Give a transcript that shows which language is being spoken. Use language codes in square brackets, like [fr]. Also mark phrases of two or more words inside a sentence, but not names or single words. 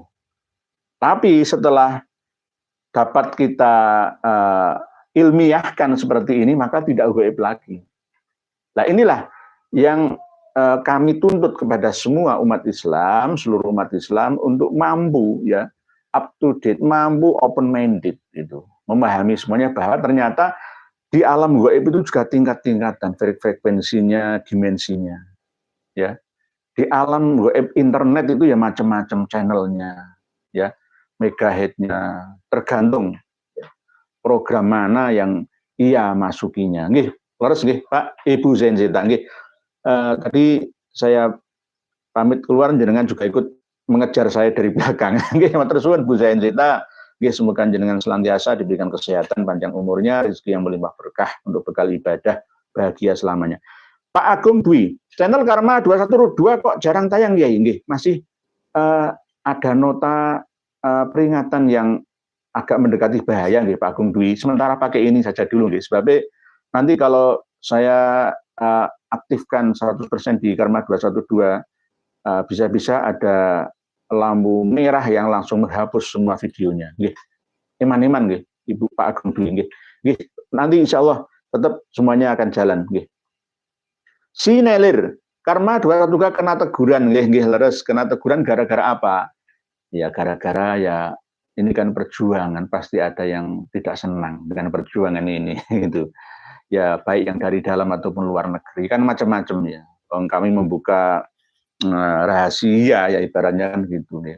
[id] Tapi setelah dapat kita ilmiahkan seperti ini, maka tidak gaib lagi. Nah inilah yang kami tuntut kepada semua umat Islam, seluruh umat Islam untuk mampu ya [en] up to date, [id] mampu [en] open minded [id] itu, memahami semuanya bahwa ternyata di alam gaib itu juga tingkat-tingkatan, frekuensinya, dimensinya, ya. Di alam gaib internet itu ya macam-macam channelnya, ya. Megahertznya, tergantung program mana yang ia masukinya. [jv] Nggih, leres nggih Pak Ibu Zenzita nggih. [id] Tadi saya pamit keluar, jenengan juga ikut mengejar saya dari belakang. [jv] Nggih, matur suwun Bu Zenzita. [id] Nggih, semoga jenengan senantiasa diberikan kesehatan, panjang umurnya, rezeki yang melimpah berkah untuk bekal ibadah bahagia selamanya. Pak Agung Dwi, channel Karma 212 kok jarang tayang ya? Nggih, masih ada nota peringatan yang agak mendekati bahaya nggih Pak Agung Dwi. Sementara pakai ini saja dulu nggih, sebab nanti kalau saya aktifkan 100% di Karma 212 bisa-bisa ada lampu merah yang langsung menghapus semua videonya nggih. Iman-iman nggih Ibu Pak Agung Dwi nggih. Nggih, nanti insyaallah tetap semuanya akan jalan nggih. Sinelir, Karma 212 kena teguran [jv] nggih leres, [id] kena teguran gara-gara apa? Ya gara-gara ya ini kan perjuangan, pasti ada yang tidak senang dengan perjuangan ini gitu. Ya baik yang dari dalam ataupun luar negeri, kan macam-macam ya. Kami membuka rahasia ya ibaratnya kan gitu nih.